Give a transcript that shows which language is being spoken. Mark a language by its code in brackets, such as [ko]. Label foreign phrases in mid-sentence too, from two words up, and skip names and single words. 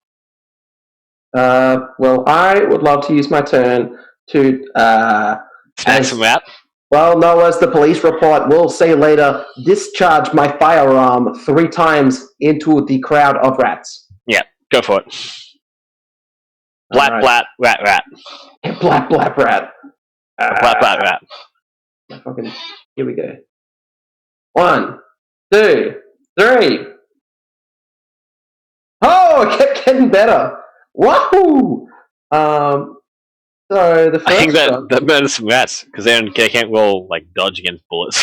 [en] Well, I would love to use my turn to... Snag some rat. Well, no, as the police report will say later, discharge my firearm 3 times into the crowd of rats. Yeah, go for it. Blat, Right. blat, rat, rat. Blat, blat, rat. Blat, blat, rat. Fucking, here we go. 1, 2, 3. Oh, it kept getting better. Wahoo! So the first I think one, that murders some rats, because they can't roll, like, dodge against bullets.